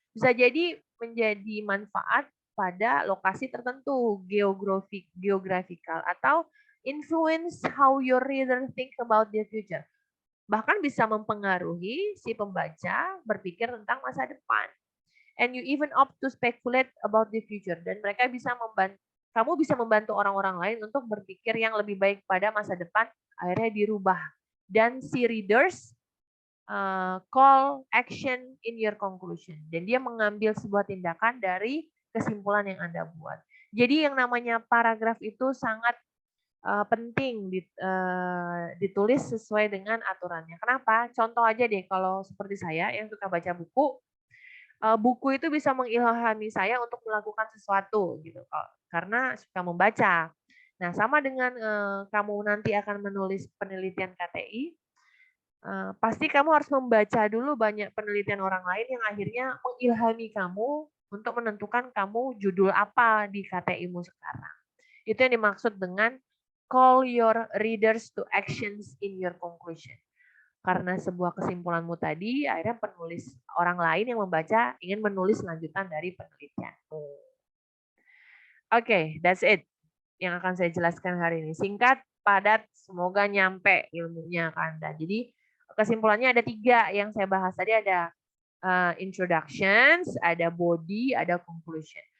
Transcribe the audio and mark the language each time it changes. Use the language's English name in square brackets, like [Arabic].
[Indonesian] Bisa jadi menjadi manfaat pada lokasi tertentu, [English] geographical, atau influence how your reader think about the future. [Indonesian] Bahkan bisa mempengaruhi si pembaca berpikir tentang masa depan. [English] And you even opt to speculate about the future. [Indonesian] Dan mereka bisa kamu bisa membantu orang-orang lain untuk berpikir yang lebih baik pada masa depan, akhirnya dirubah. Dan si [English] readers call action in your conclusion. [Indonesian] Dan dia mengambil sebuah tindakan dari kesimpulan yang Anda buat. Jadi yang namanya paragraf itu sangat penting ditulis sesuai dengan aturannya. Kenapa? Contoh aja deh, kalau seperti saya yang suka baca buku, buku itu bisa mengilhami saya untuk melakukan sesuatu gitu, karena suka membaca. Nah, sama dengan kamu nanti akan menulis penelitian KTI, pasti kamu harus membaca dulu banyak penelitian orang lain yang akhirnya mengilhami kamu untuk menentukan kamu judul apa di KTI-mu sekarang. Itu yang dimaksud dengan [English] call your readers to actions in your conclusion. [Indonesian] Karena sebuah kesimpulanmu tadi, akhirnya penulis orang lain yang membaca ingin menulis lanjutan dari penelitianmu. Oke, [English] that's it [Indonesian] yang akan saya jelaskan hari ini. Singkat, padat, semoga nyampe ilmunya ke Anda. Jadi kesimpulannya ada 3 yang saya bahas tadi, ada introductions, ada body, ada conclusion.